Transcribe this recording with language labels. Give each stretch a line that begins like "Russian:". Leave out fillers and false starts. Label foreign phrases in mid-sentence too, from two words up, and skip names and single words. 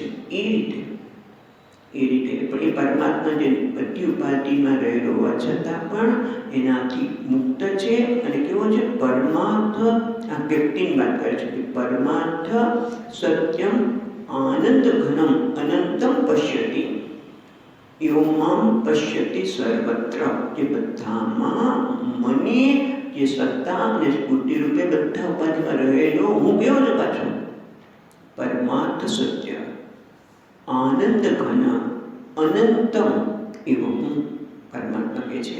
Gujarati: એ રીતે પણ એ પરમાત્મા જે બધી ઉપાધિમાં રહેલો હોવા છતાં પણ એનાથી મુક્ત છે. અને કેવો છે? પરમાર્થ, આ વ્યક્તિની વાત કરે છે કે
Sanskrit: परमार्थ सत्यम् आनन्द घनम् अनन्तम् पश्यति, योमाम् पश्यति सर्वत्र,
Gujarati: જે બધામાં મને જે સત્તા અને સ્ફૂર્તિ રૂપે બધા ઉપાધિમાં રહેલો હું કેવો છું? પાછો પરમાર્થ સત્ય આનંદ ઘન અનંતમ, એવો હું પરમાત્મા કહે છે.